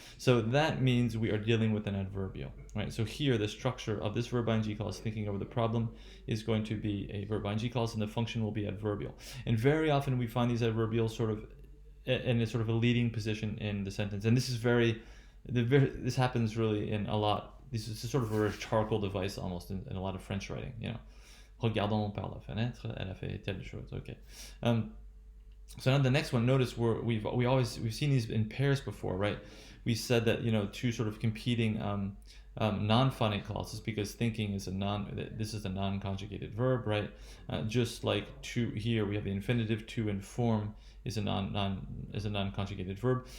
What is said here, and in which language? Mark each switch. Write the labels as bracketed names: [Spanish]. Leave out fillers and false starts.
[English] So that means we are dealing with an adverbial, right? So here the structure of this verb ing clause, thinking over the problem, is going to be a verb ing clause, and the function will be adverbial. And very often we find these adverbials sort of in a sort of a leading position in the sentence, and this is this happens really in a lot. This is sort of a rhetorical device almost in a lot of French writing. [French] Regardons par la fenêtre, elle a fait telle chose. [English] Okay. So now the next one. Notice we've seen these in pairs before, right? We said that two sort of competing non-phonic clauses, because thinking is this is a non-conjugated verb, right? Just like to here we have the infinitive. To inform is a non-conjugated verb.